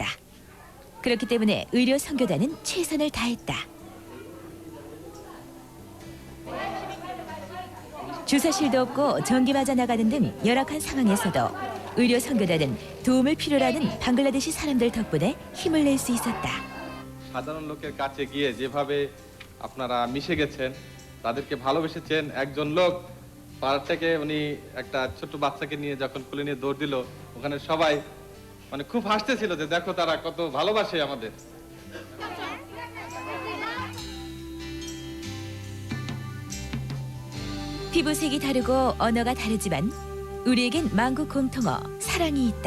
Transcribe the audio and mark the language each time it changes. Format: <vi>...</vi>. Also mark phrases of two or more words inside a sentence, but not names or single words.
<ko>그렇기 때문에 의료 선교단은 최선을 다했다. 주사실도 없고 전기 맞아 나가는 등 열악한 상황에서도 의료 선교단은 도움을 필요로 하는 방글라데시 사람들 덕분에 힘을 낼 수 있었다.</ko> <bn>সাধারণ লোকের কাছে গিয়ে যেভাবে আপনারা মিশে গেছেন, তাদেরকে ভালোবেসেছেন, একজন লোক পাড়া থেকে উনি একটা ছোট বাচ্চাকে নিয়ে যখন কোলে নিয়ে দৌড় দিল, ওখানে সবাই মানে খুব হাসতেছিল যে দেখো তারা কত ভালোবাসে আমাদের।</bn> <ko>피부색이 다르고 언어가 다르지만 우리에겐 만국 공통어 사랑이 있다.</ko>